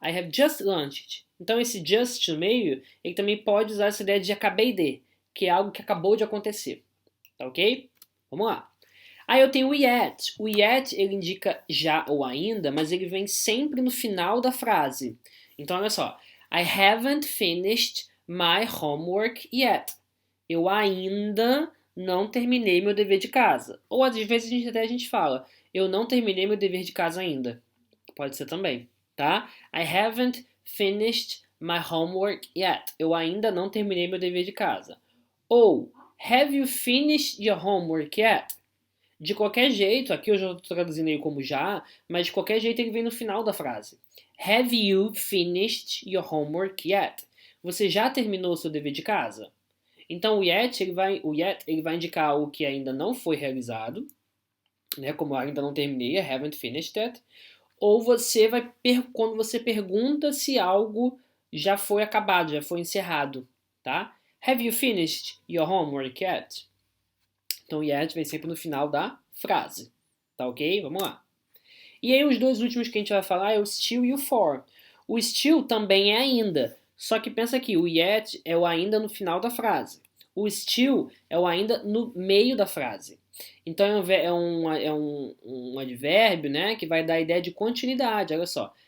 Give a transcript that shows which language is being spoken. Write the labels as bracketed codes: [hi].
[en] I have just lunched. [pt] Então, esse just no meio, ele também pode usar essa ideia de acabei de, que é algo que acabou de acontecer. Tá ok? Vamos lá. Aí eu tenho o yet. O yet, ele indica já ou ainda, mas ele vem sempre no final da frase. Então, olha só. [en] I haven't finished my homework yet. [pt] Eu ainda não terminei meu dever de casa. Ou às vezes a gente fala, eu não terminei meu dever de casa ainda. Pode ser também, tá? [en] I haven't finished my homework yet. [pt] Eu ainda não terminei meu dever de casa. [en] Ou, have you finished your homework yet? [pt] De qualquer jeito, aqui eu já estou traduzindo ele como já, mas de qualquer jeito ele vem no final da frase. [en] Have you finished your homework yet? [pt] Você já terminou o seu dever de casa? Então o yet ele vai indicar algo que ainda não foi realizado, né? Como ainda não terminei, [en] I haven't finished it. [pt] Ou você vai quando você pergunta se algo já foi acabado, já foi encerrado, tá? [en] Have you finished your homework yet? [pt] Então, yet vem sempre no final da frase, tá ok? Vamos lá. E aí, os dois últimos que a gente vai falar é o still e o for. O still também é ainda, só que pensa aqui, o yet é o ainda no final da frase. O still é o ainda no meio da frase. Então é um advérbio, né, que vai dar a ideia de continuidade. Olha só.